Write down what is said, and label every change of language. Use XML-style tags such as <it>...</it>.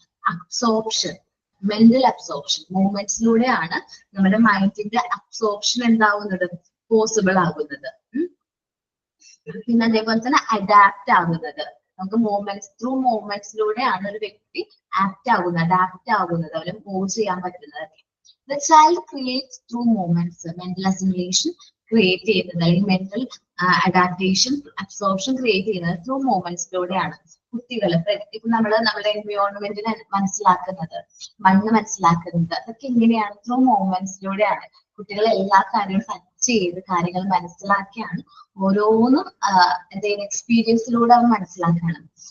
<ml>Absorption, mental absorption, മൂവ്മെന്റ്സിലൂടെയാണ് നമ്മുടെ മൈൻഡിന്റെ absorption എന്താവുന്നത്, possible ആകുന്നത്. പിന്നെ അതേപോലെ തന്നെ അഡാപ്റ്റ് ആകുന്നത്, നമുക്ക് മൂവ്മെന്റ്സ് ത്രൂ മൂവ്മെന്റ്സിലൂടെയാണ് ഒരു വ്യക്തി അഡാപ്റ്റ് ആകുന്നത്, അവര് മൂവ് ചെയ്യാൻ പറ്റുന്നത്.</ml> <en>The child creates through movements. Mental assimilation create</en> <ml>ചെയ്യുന്നത് അല്ലെങ്കിൽ മെന്റൽ അഡാപ്റ്റേഷൻ, അബ്സോർപ്ഷൻ ക്രിയേറ്റ് ചെയ്യുന്നത് ത്രൂ മൂവ്മെന്റ്സിലൂടെയാണ്. കുട്ടികൾ ഇപ്പൊ നമ്മുടെ എൻവയോൺമെന്റിനെ മനസ്സിലാക്കുന്നത്, മണ്ണ് മനസ്സിലാക്കുന്നത്, അതൊക്കെ എങ്ങനെയാണ്? ത്രൂ മൂവ്മെന്റ്സിലൂടെയാണ്. കുട്ടികൾ എല്ലാ കാര്യങ്ങളും ടച്ച് ചെയ്ത് കാര്യങ്ങൾ മനസ്സിലാക്കിയാണ് ഓരോന്നും എന്തെങ്കിലും എക്സ്പീരിയൻസിലൂടെ അവർ മനസ്സിലാക്കുകയാണ്.</ml>